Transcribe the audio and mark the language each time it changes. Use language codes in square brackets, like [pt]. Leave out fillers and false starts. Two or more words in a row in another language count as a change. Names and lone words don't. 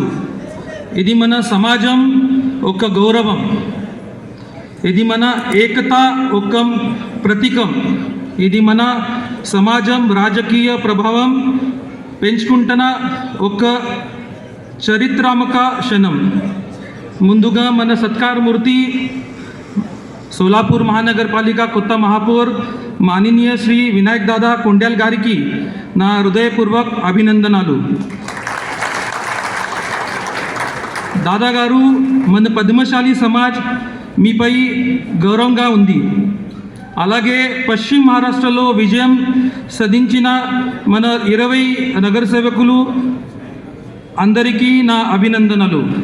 [te] ఇది మన సమాజం ఒక గౌరవం, ఇది మన ఏకత ఒక ప్రతీకం, ఇది మన సమాజం రాజకీయ ప్రభావం పెంచుకుంటున్న ఒక చరిత్రాత్మక క్షణం. ముందుగా మన సత్కారమూర్తి सोलापूर महानगरपालिका కొత్త [mr] महापौर माननीय श्री विनायक दादा कोंड्याल [te] గారికి నా హృదయపూర్వక అభినందనలు. దాదా గారు, మన పద్మశాలి సమాజ్ మీపై గౌరవంగా ఉంది. అలాగే పశ్చిమ మహారాష్ట్రలో విజయం సాధించిన మన 20 నగర సేవకులు అందరికీ నా అభినందనలు.